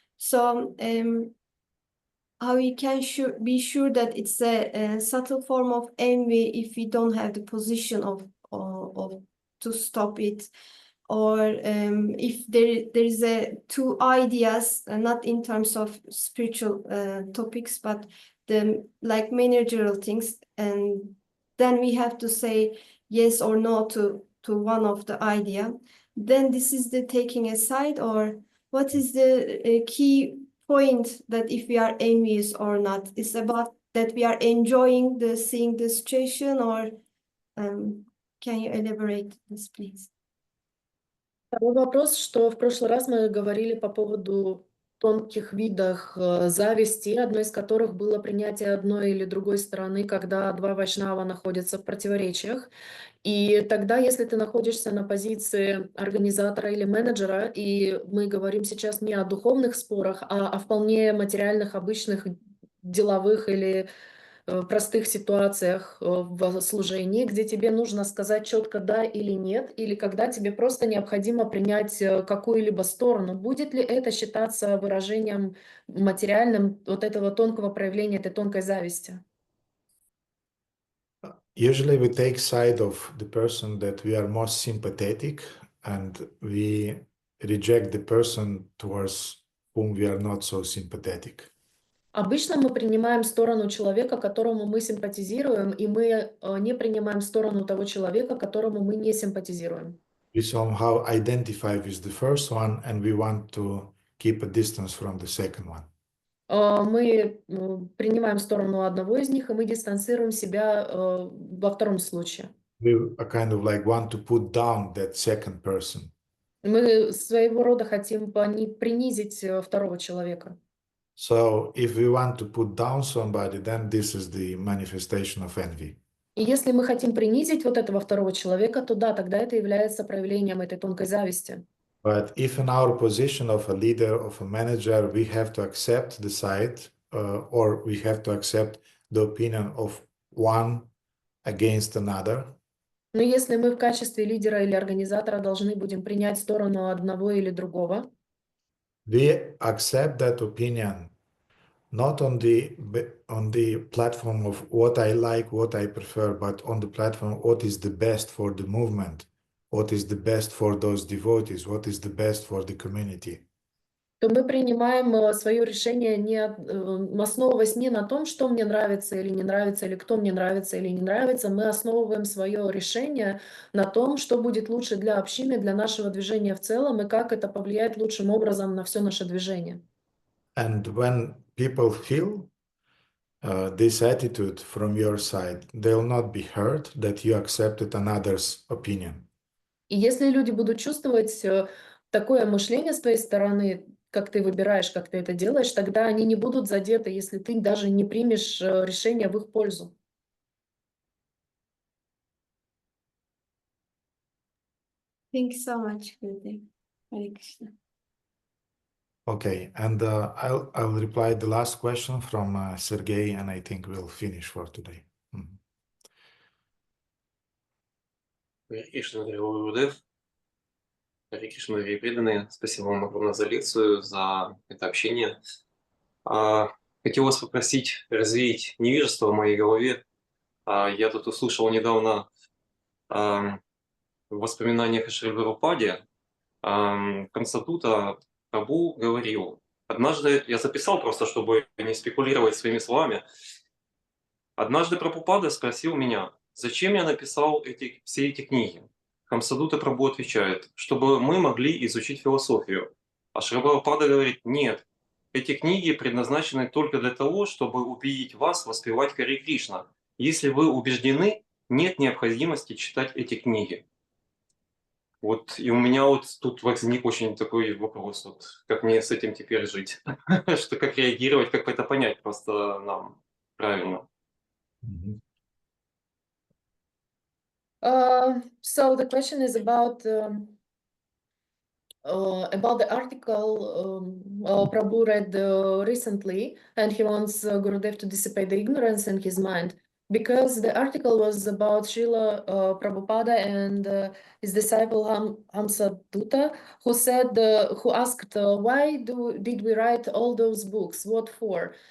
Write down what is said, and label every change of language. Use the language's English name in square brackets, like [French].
[English] So how we can be sure that it's a subtle form of envy if we don't have the position of to stop it, or if there is two ideas, not in terms of spiritual topics, but the like managerial things, and then we have to say yes or no to one of the idea. Then this is the taking a side, or what is the key point that if we are envious or not? It's about that we are enjoying seeing the situation, or can you elaborate this, please? [Russian] Второй вопрос, что в прошлый раз мы говорили по поводу тонких видах зависти, одной из которых было принятие одной или другой стороны, когда два вайшнава находятся в противоречиях. И тогда, если ты находишься на позиции организатора или менеджера, и мы говорим сейчас не о духовных спорах, а о вполне материальных, обычных, деловых или простых ситуациях в служении, где тебе нужно сказать четко да или нет, или когда тебе просто необходимо принять какую-либо сторону. Будет ли это считаться выражением материальным вот этого тонкого проявления, этой тонкой зависти? [English] Usually we take side of the person that we are most sympathetic, and we reject the person towards whom we are not so sympathetic. [Russian] Обычно мы принимаем сторону человека, которому мы симпатизируем, и мы не принимаем сторону того человека, которому мы не симпатизируем. [English] We somehow identify with the first one, and we want to keep a distance from the second one. [Russian] Мы принимаем сторону одного из них, и мы дистанцируем себя во втором случае. [English] We kind of like want to put down that second person. [Russian] Мы своего рода хотим принизить второго человека. [English] So if we want to put down somebody, then this is the manifestation of envy. [Russian] И если мы хотим принизить вот этого второго человека, то да, тогда это является проявлением этой тонкой зависти. [English] But if in our position of a leader, of a manager, we have to accept the side or we have to accept the opinion of one against another. [Russian] Но если мы в качестве лидера или организатора должны будем принять сторону одного или другого, [English] We accept that opinion not on the platform of what I like, what I prefer, but on the platform what is the best for the movement, what is the best for those devotees, what is the best for the community. [Russian] то мы принимаем свое решение, основываясь не на том, что мне нравится или не нравится, или кто мне нравится или не нравится. Мы основываем свое решение на том, что будет лучше для общины, для нашего движения в целом, и как это повлияет лучшим образом на все наше движение. [English] And when people feel this attitude from your side, they'll not be hurt that you accepted another's opinion. [Russian] И если люди будут чувствовать такое мышление с твоей стороны, как ты выбираешь, как ты это делаешь, тогда они не будут задеты, если ты даже не примешь решение в их пользу. [English] Thank you so much, Gurudev. Hare Krishna. Okay, and I'll reply the last question from Sergey, and I think we'll finish for today. [Russian] Харе Кришна, дорогой Гурудев. Харе Кришна, дорогие преданные. Спасибо вам огромное за лекцию, за это общение. Хотел вас попросить развеять невежество в моей голове. Я тут услышал недавно в воспоминаниях о Шриле Прабхупаде Конститута Прабху говорил. Однажды я записал просто, чтобы не спекулировать своими словами. Однажды Прабхупада спросил меня, зачем я написал все эти книги. Хамсадута Прабху отвечает, чтобы мы могли изучить философию. А Шрила Прабхупада говорит, нет, эти книги предназначены только для того, чтобы убедить вас воспевать Харе Кришна. Если вы убеждены, нет необходимости читать эти книги. Вот, и у меня вот тут возник очень такой вопрос, вот, как мне с этим теперь жить, что как реагировать, как это понять просто нам правильно. [English] So the question is about the article Prabhu read recently, and he wants Gurudev to dissipate the ignorance in his mind. Because the article was about Srila Prabhupada and his disciple Hamsadutta, who asked, why did we write all those books? What for?